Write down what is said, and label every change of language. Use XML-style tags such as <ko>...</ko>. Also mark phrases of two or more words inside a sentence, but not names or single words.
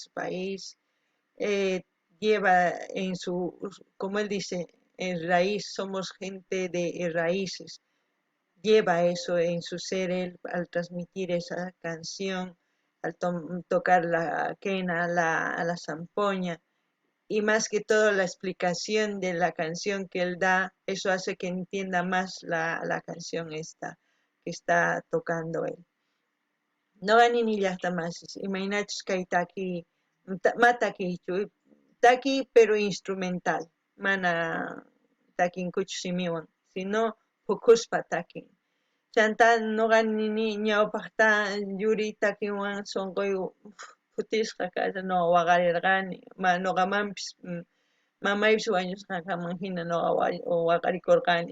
<es>su país, eh, lleva como él dice, en raíz, somos gente de raíces, lleva eso en su ser él al transmitir esa canción, al tocar la quena, a la zampoña, y más que todo la explicación de la canción que él da, eso hace que entienda más la canción esta que está tocando él.</es> <qu>No ni llaqtamanchis, imaynachus kay matakichu, taki</qu> <es>pero instrumental,</es> <qu>mana takinkuchu simiwan, sino pukuspa takin. Chanta noqa nini ñawpaqta yuri takinwan sunquy futisqa kasha noqa waqarirqani, noqamanpis mamaypis wañusqankaman hina noqa waqarikurqani.</qu>